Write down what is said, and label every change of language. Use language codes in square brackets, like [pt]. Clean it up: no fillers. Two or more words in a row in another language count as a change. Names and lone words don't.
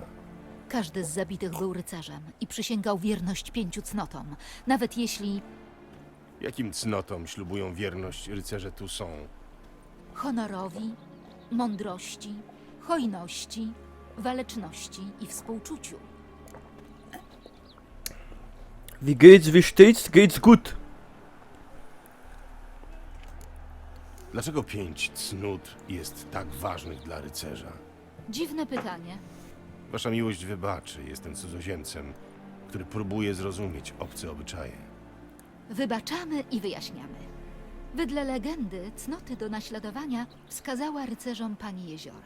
[pl] Każdy z zabitych był rycerzem i przysięgał wierność 5 cnotom. Nawet jeśli Jakim cnotom ślubują wierność rycerze tu są? honorowi, mądrości, hojności, waleczności i współczuciu. [de] Wie geht's, wie steht's, geht's gut. [pl] Dlaczego 5 cnót jest tak ważnych dla rycerza? Dziwne pytanie. Wasza miłość wybaczy, jestem cudzoziemcem, który próbuje zrozumieć obce obyczaje. Wybaczamy i wyjaśniamy. Wedle legendy cnoty do naśladowania wskazała rycerzom pani jeziora.